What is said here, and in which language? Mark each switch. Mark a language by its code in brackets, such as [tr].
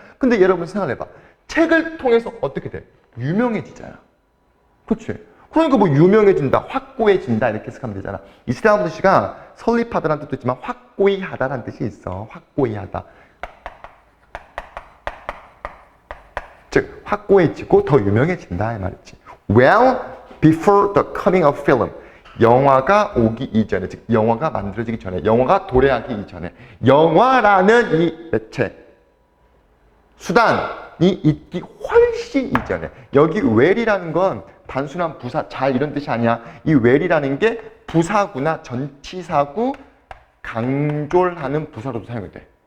[ko] 근데 여러분 생각해봐. 책을 통해서 어떻게 돼? 유명해지잖아. 그치? 그러니까 뭐 유명해진다, 확고해진다 이렇게 해석하면 되잖아. establish가 설립하다라는 뜻도 있지만 확고히 하다라는 뜻이 있어. 확고히 하다. 즉 확고해지고 더 유명해진다 이 말이지. [en] Well before the coming of film. [ko] 영화가 오기 이전에, 즉 영화가 만들어지기 전에, 영화가 도래하기 이전에 영화라는 이 매체, 수단이 있기 훨씬 이전에. 여기 well이라는 건 단순한 부사, 잘 이런 뜻이 아니야. 이 well이라는 게 부사구나 전치사구 강조를 하는 부사로도 사용이 돼.